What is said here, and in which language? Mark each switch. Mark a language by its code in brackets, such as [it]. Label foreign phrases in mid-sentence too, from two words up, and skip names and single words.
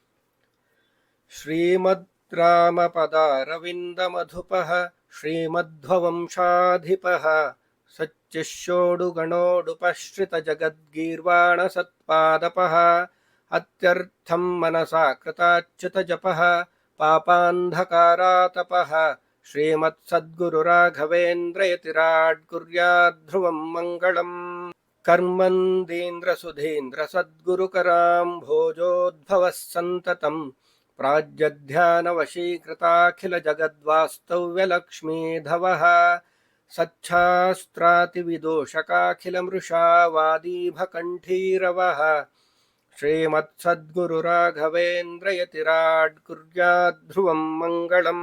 [sa] ಶ್ರೀಮದ್ ರಾಮ ಪದಾರವಿಂದ ಮಧುಪಃ ಶ್ರೀಮಧ್ವಂಶಾಧಿಪಃ ಸಚ್ಚಿಷ್ಯೋಡು ಗಣೋಡುಪಶ್ರಿತ ಜಗದ್ಗೀರ್ವಾಣ ಸತ್ಪಾದಪಃ ಅತ್ಯರ್ಥಂ ಮನಸಾ ಕೃತಾಚ್ಯುತ ಜಪಃ ಪಾಪಾಂಧಕಾರಾತಪಃ ಶ್ರೀಮತ್ ಸದ್ಗುರು ರಾಘವೇಂದ್ರ ಯತಿರಾಡ್ ಕುರ್ಯಾಧ್ರುವಂ ಮಂಗಳಂ. ಕರ್ಮಂದೀಂದ್ರ ಸುಧೀಂದ್ರ ಸದ್ಗುರುಕರಾಂ ಭೋಜೋದ್ಭವಃ ಸಂತತಂ ಪ್ರಾಜ್ಯಧ್ಯಾನ ವಶೀಕೃತಾಖಿಲ ಜಗದ್ವಾಸ್ತವ್ಯ ಲಕ್ಷ್ಮೀಧವಃ ಸಚ್ಛಾಸ್ತ್ರಾತಿವಿದೋಷಕಾಖಿಲ ಮೃಷಾ ವಾದೀಭ ಕಂಠೀರವಃ ಶ್ರೀಮತ್ ಸದ್ಗುರು ರಾಘವೇಂದ್ರ ಯತಿರಾಡ್ ಕುರ್ಯಾಧ್ರುವಂ ಮಂಗಳಂ.